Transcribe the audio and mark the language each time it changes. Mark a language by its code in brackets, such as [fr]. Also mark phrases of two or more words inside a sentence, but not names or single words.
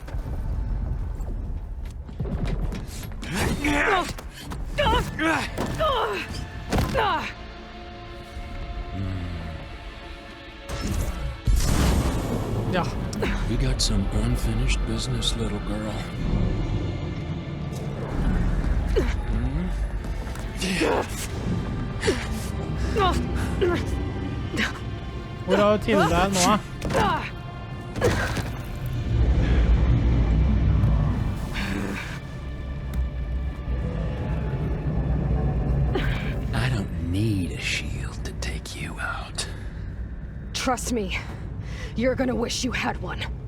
[en] Yeah. We got some unfinished business, little girl. [no] Hvor har du til deg nå? [en] I don't need a shield to take you out. Trust me, you're gonna wish you had one.